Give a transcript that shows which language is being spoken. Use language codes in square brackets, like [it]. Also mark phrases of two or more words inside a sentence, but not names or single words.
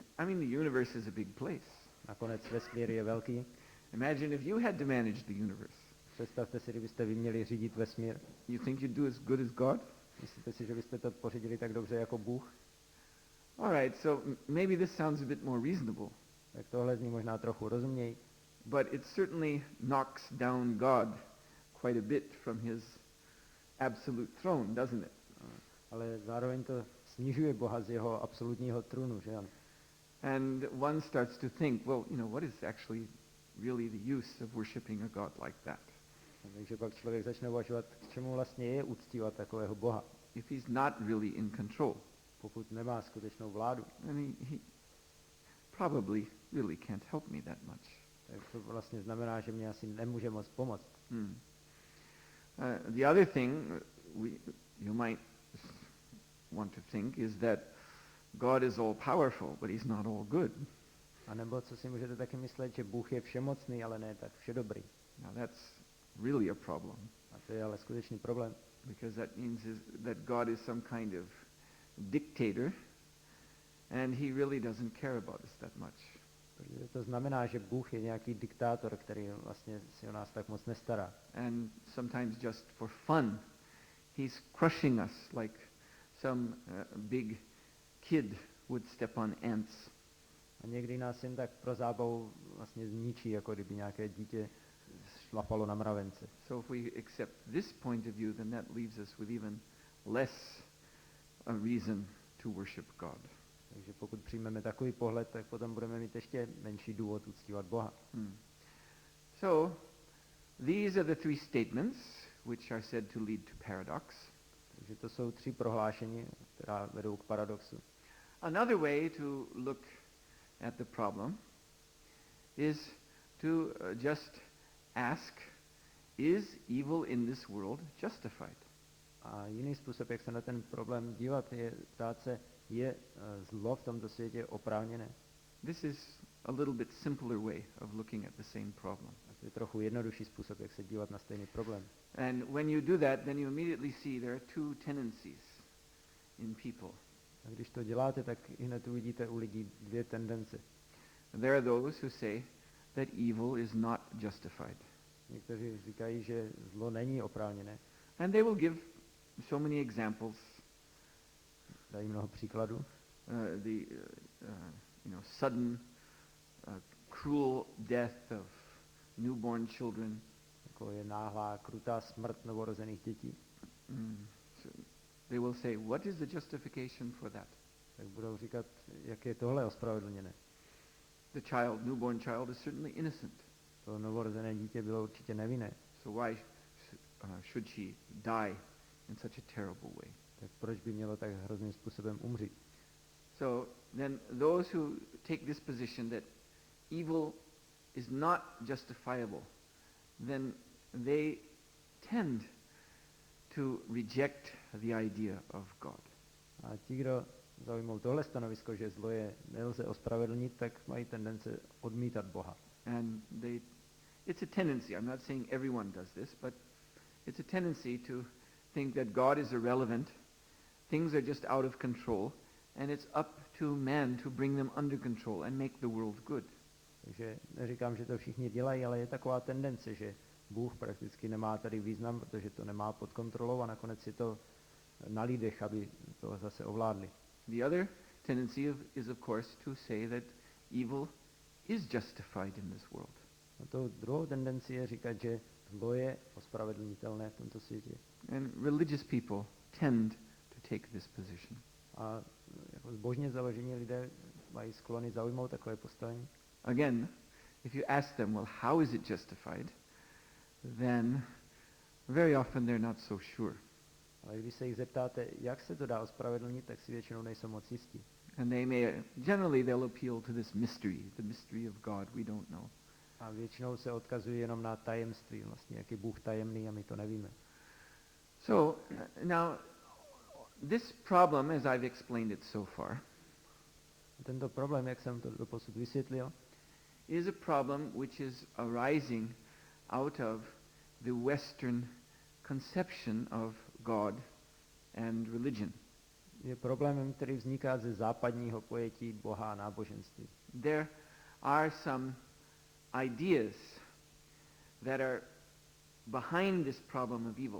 [en] I mean, the universe is a big place. [cs] Nakonec vesmír je velký. [en] Imagine if you had to manage the universe. [cs] Představte si, kdybyste vy měli řídit vesmír. [en] You think you'd do as good as God? [cs] Myslíte si, že byste to pořídili tak dobře jako Bůh? [en] All right, so maybe this sounds a bit more reasonable. [cs] Tak tohle zní možná trochu rozuměj, [en] But it certainly knocks down God quite a bit from his absolute throne, doesn't it? [cs] ale zároveň to snižuje Boha z jeho absolutního trůnu, že ano? [en] And one starts to think, well, what is actually really the use of worshiping a God like that? [cs] Takže pak člověk začne uvažovat, k čemu vlastně je uctívat takového Boha, [en] If he's not really in control, [cs] pokud nemá skutečnou vládu. [en] then he probably really can't help me that much. [cs] Tak to vlastně znamená, že mě asi nemůže moc pomoct. [en] The other thing you might want to think is that God is all powerful, but he's not all good. [cs] A nebo co si můžete taky myslet, že Bůh je všemocný, ale ne tak všedobrý. [en] Now that's really a problem, [cs] A to je ale skutečný problém, [en] because that means that God is some kind of dictator, and he really doesn't care about us that much. [cs] protože to znamená, že Bůh je nějaký diktátor, který vlastně si o nás tak moc nestará. [en] And sometimes just for fun, he's crushing us like some big kid would step on ants. [cs] A někdy nás jen tak pro zábavu vlastně zničí, jako kdyby nějaké dítě šlapalo na mravence. [en] So if we accept this point of view, then that leaves us with even less a reason to worship God. [cs] Takže pokud přijmeme takový pohled, tak potom budeme mít ještě menší důvod uctívat Boha. [en] So, these are the three statements which are said to lead to paradox. [cs] Takže to jsou 3 prohlášení, která vedou k paradoxu. [en] Another way to look at the problem is to just ask, is evil in this world justified? [cs] A jiný způsob, jak se na ten problém dívat, je ptát se, je zlo v tomto světě oprávněné? [en] This is a little bit simpler way of looking at the same problem. [cs] A to je trochu jednodušší způsob, jak se dívat na stejný problém. [en] And when you do that, then you immediately see there are two tendencies in people. [cs] A když to děláte, tak hned uvidíte u lidí 2 tendence. [en] There are those who say that evil is not justified. [cs] Někteří říkají, že zlo není oprávněné. [en] And they will give so many examples. [cs] Dají mnoho příkladů. [en] Sudden, cruel death of newborn children. [cs] Jako je náhlá, krutá smrt novorozených dětí. [en] So they will say, what is the justification for that? [cs] Tak budou říkat, jak je tohle ospravedlněné. [en] The newborn child is certainly innocent. [cs] To novorozené dítě bylo určitě nevinné. [en] So why should she die in such a terrible way? [cs] Tak proč by mělo tak hrozným způsobem umřít? [en] So then those who take this position that evil is not justifiable, then they tend to reject the idea of God. [cs] A ti, kdo zaujmou tohle stanovisko, že zlo je nelze ospravedlnit, tak mají tendence odmítat Boha. [en] And it's a tendency, I'm not saying everyone does this, but it's a tendency to think that God is irrelevant, things are just out of control, and it's up to man to bring them under control and make the world good. [cs] Takže neříkám, že to všichni dělají, ale je taková tendence, že Bůh prakticky nemá tady význam, protože to nemá pod kontrolou a nakonec je to na lidech, aby to zase ovládli. [en] The other tendency is of course to say that evil is justified in this world. [cs] A to druhou tendenci je říkat, že zlo je ospravedlnitelné v tomto světě. [en] And religious people tend to take this position. [cs] A jako zbožně založení lidé mají sklony zaujmout takové postavení. [en] Again, if you ask them, well, how is it justified? Then very often they're not so sure. [cs] Ale když se jich zeptáte, jak se to dá ospravedlnit, tak si většinou nejsou moc jistí. [en] And they'll appeal to this mystery, the mystery of God we don't know. [cs] A většinou se odkazují jenom na tajemství, vlastně, jak je Bůh tajemný a my to nevíme. [en] So now, this problem, as I've explained it so far, [cs] Tento problém, jak jsem to doposud vysvětlil, [en] is a problem which is arising out of the Western conception of God and religion. [cs] Je problémem, který vzniká ze západního pojetí Boha a náboženství. [en] There are some ideas that are behind this problem of evil.